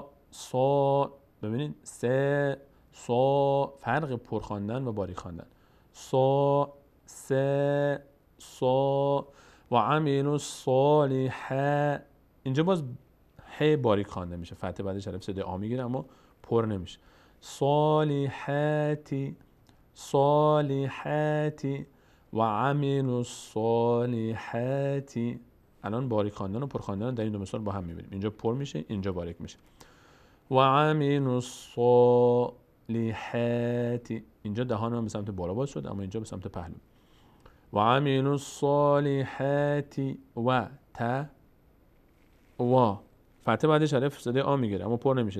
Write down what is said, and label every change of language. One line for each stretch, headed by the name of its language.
Persian: سا ببینید سه سا، فرق پر خواندن و باریک خواندن.
Arabic: سا سه سا و عملوا الصالحات.
Persian: اینجا باز ه باریک خوانده میشه، فتحه بعدش الف صدای آ میگیره اما پر نمیشه.
Arabic: صالحاتی صالحاتی و عملوا الصالحات.
Persian: الان باریک خواندن و پر خواندن در این دو مثال با هم میبینیم. اینجا پر میشه، اینجا باریک میشه.
Arabic: و عملوا الصالحات.
Persian: اینجا دهان من به سمت بالا باز شد اما اینجا به سمت پهلو.
Arabic: و عملوا الصالحات
Persian: و تا و فتحه بعدش الف صدای آ میگیره اما پر نمیشه.